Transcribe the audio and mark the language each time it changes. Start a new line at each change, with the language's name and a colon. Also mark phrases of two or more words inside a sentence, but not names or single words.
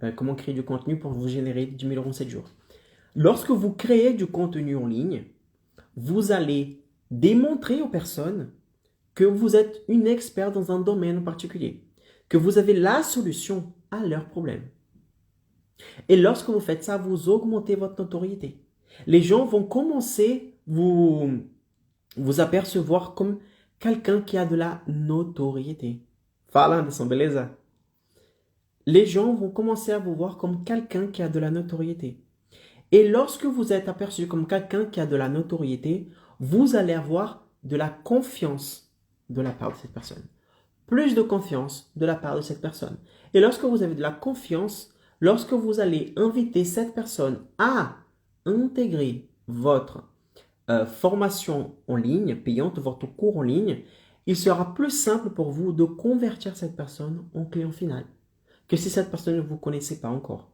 French: comment créer du contenu pour vous générer 10 000 euros en 7 jours. Lorsque vous créez du contenu en ligne, vous allez démontrer aux personnes que vous êtes une experte dans un domaine en particulier, que vous avez la solution à leurs problèmes. Et lorsque vous faites ça, vous augmentez votre notoriété. Les gens vont commencer à vous apercevoir comme quelqu'un qui a de la notoriété.
Portuguese: Falando de beleza?
French: Les gens vont commencer à vous voir comme quelqu'un qui a de la notoriété. Et lorsque vous êtes aperçu comme quelqu'un qui a de la notoriété, vous allez avoir de la confiance de la part de cette personne. Plus de confiance de la part de cette personne. Et lorsque vous avez de la confiance, lorsque vous allez inviter cette personne à intégrer votre formation en ligne, payante, votre cours en ligne, il sera plus simple pour vous de convertir cette personne en client final que si cette personne ne vous connaissait pas encore.